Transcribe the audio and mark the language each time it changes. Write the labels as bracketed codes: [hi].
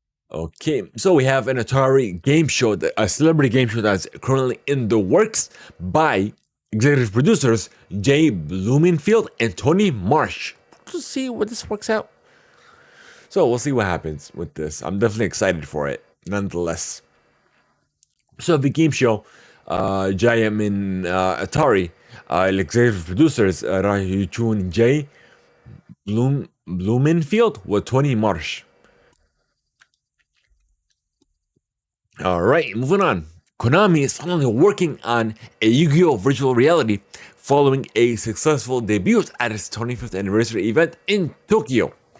[en] Okay, so we have an Atari game show, a celebrity game show that's currently in the works by executive producers Jay Blumenfield and Tony Marsh. We'll see what this works out. So we'll see what happens with this. I'm definitely excited for it, nonetheless. So the game show [ar] جاية من Atari executive producers راح يكون جاي بلومنفيلد وتوني مارش. [en] All right, moving on. Konami is finally working on a Yu-Gi-Oh! Virtual reality following a successful debut at its 25th anniversary event in Tokyo.